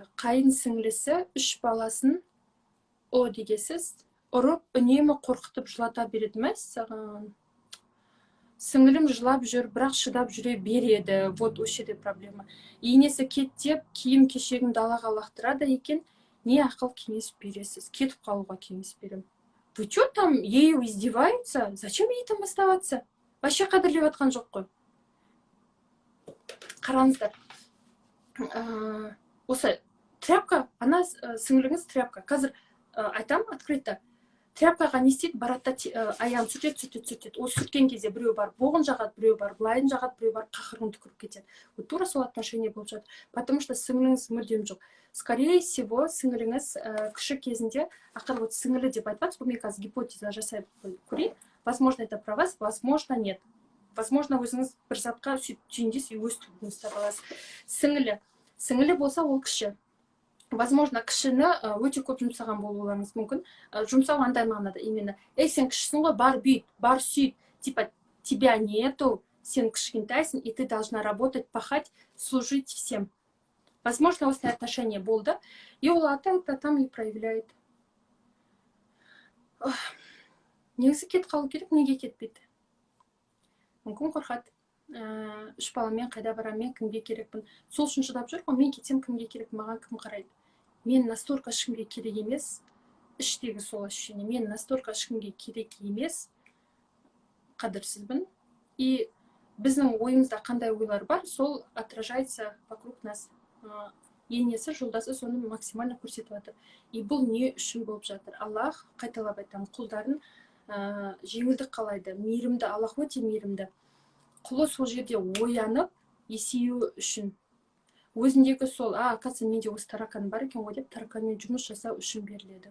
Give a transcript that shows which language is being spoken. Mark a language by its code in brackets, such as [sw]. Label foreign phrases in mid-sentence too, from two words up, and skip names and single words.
[kk] Қайын сіңілісі 3 баласын дегесіз ұрып, үнемі қорқытып жылата береді ме саған? сіңілім жылап жүр, бірақ шыдап жүре береді. Вот осы жерде проблема. Енесі кеттеп, киім кешегін далаға лақтырады екен, не ақыл кеңес бересіз? Кетіп қалуға кеңес берем. [ru] Вы что там, ею издеваются? Зачем ей там оставаться? [kk] Вообще қадірлеп жатқан жоқ қой. Қараңыздар. Осы тряпка, ана сіңіліңіз тряпка. Қазір айтам открыто. Тряпкаға не істейді? Барады да аяғын сүртеді. Ол сүрткен кезде біреу бар боғын жағады, біреу бар былайын жағады, біреу бар қақырғын түкіріп кетеді. Вот тура сол отношение болып жатыр. [ru] Потому что [kk] сіңіліңіз мүлдем жоқ. [ru] Скорее всего, [kk] сіңіліңіз кіші кезінде, ақыр вот сіңілі деп айтып жатсыз, мен қазір гипотеза жасай көрейін. [ru] Возможно, это про вас, возможно, нет. Возможно, [kk] өзіңіз бір затқа түйіндес өз түбіңіз таба аласыз. Сіңілі болса ол кіші. Возможно, кішіні өте көп жұмсаған болуларыңыз мүмкін. Жұмсау андай мағынада именно. Сен кішісің ғой, бар бүйт, бар сүйт. [ru] Типа, тебя нету, сен кішкентайсың, и ты должна работать, пахать, служить всем. Возможно, [kk] осындай отношение болды. И ол [ru] там и проявляет. [kk] Негізі кетіп қалу керек, неге кетпейді? Мүмкін қорқады. Үш баламен қайда барамын, мен кімге керекпін? Сол үшін шыдап жүр ғой, мен кетсем кімге керек, маған кім қарайды? Мен настолько ешкімге керек емес, іштегі сол ощущение, мен настолько ешкімге керек емес, қадірсізбін. И біздің ойымызда қандай ойлар бар, сол [ru] отражается вокруг нас. [kk] Енесі, жолдасы соны максимально көрсетіп жатыр. И бұл не үшін болып жатыр? Аллах, қайталап айтамын, құлдарын жеңілдік қалайды. Мейірімді, Аллах өте мейірімді. Құлы сол жерде оянып, есею үшін. Өзіндегі сол, оказывается, менде осы таракан бар екен ғой деп, тараканмен жұмыс жасау үшін беріледі.